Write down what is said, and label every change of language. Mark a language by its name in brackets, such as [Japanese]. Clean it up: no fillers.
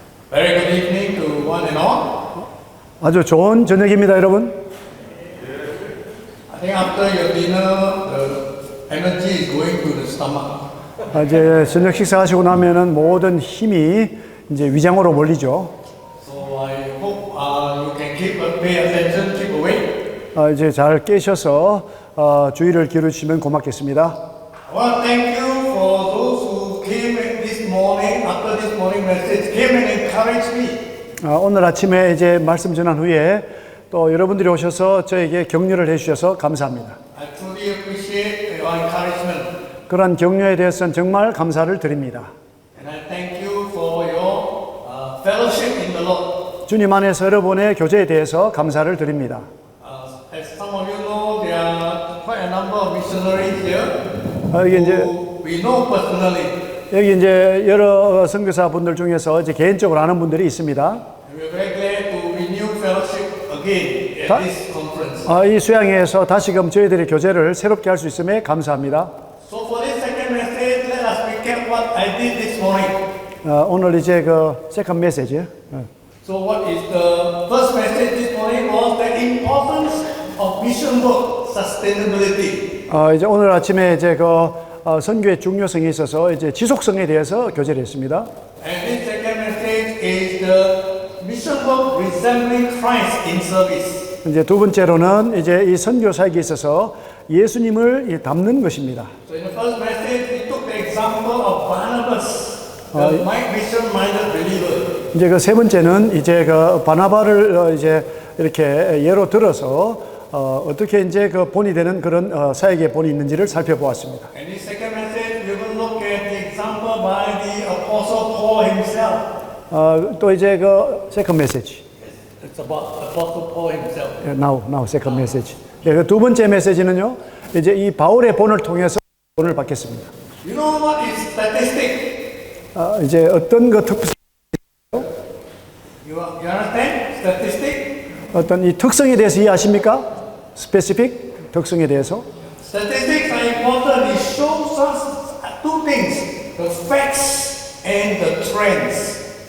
[English] Very good evening to one and all. [Korean] 아주 좋은 저녁입니다, 여러분. [English] I think after your dinner, the energy is going to the stomach. [Korean] 이제 저녁 식사하시고 나면은 모든 힘이 이제 위장으로 몰리죠. [English] So I hope you can pay attention, keep awake. [Korean] 이제 잘 깨셔서 주의를 기울이시면 고맙겠습니다. [English] I want to thank you for those who came this morning, after this morning message, came and encouraged me. [Korean] 오늘 아침에 이제 말씀 전한 후에 또 여러분들이 오셔서 저에게 격려를 해주셔서 감사합니다. [English] I truly appreciate your encouragement. [Korean] 그런 격려에 대해서는 정말 감사를 드립니다. [English] And I thank you for your fellowship in the Lord. [Korean] 주님 안에서 여러분의 교제에 대해서 감사를 드립니다. [English] As some of you know, there are quite a number of missionaries here [Korean] 여기 이제 [English] who we know personally. [Korean] 여기 이제 여러 선교사 분들 중에서 이제 개인적으로 아는 분들이 있습니다. [English] And we're very glad to renew fellowship again at this conference. [Korean] 이 수양회에서 다시금 저희들의 교제를 새롭게 할 수 있음에 감사합니다. [English] So for this second message, let us recap what I did this morning. [Korean] 오늘 이제 그 세컨 메시지. [English] So what is the first message this morning was the importance of mission work sustainability. [Korean] 이제 오늘 아침에 이제 그 선교의 중요성에 있어서 이제 지속성에 대해서 교제를 했습니다. [English] And this second message is the mission work resembling Christ in service. [Korean] 이제 두 번째로는 이제 이 선교 사역에 있어서 예수님을 담는 것입니다. [English] So in the first message, we took the example of Barnabas, the mission-minded believer. [Korean] 이제 그 세 번째는 이제 그 바나바를 이제 이렇게 예로 들어서 어떻게 이제 그 본이 되는 그런 사역의 본이 있는지를 살펴보았습니다. [English] And in second message, we will look at the example by the Apostle Paul himself. [Korean] 또 이제 그 세컨 메시지. [English] It's about Apostle Paul himself. [Korean] Now 세컨 메시지. 그 두 번째 메시지는요. 이제 이 바울의 본을 통해서 본을 받겠습니다. [English] You know what is statistic? [Korean] 이제 어떤 그 특성, [English] You understand? Statistic? [Korean] 어떤 이 특성에 대해서 이해하십니까? 스페시픽 특성에 대해서. [English] Statistics are important. It shows us two things: the facts and the trends.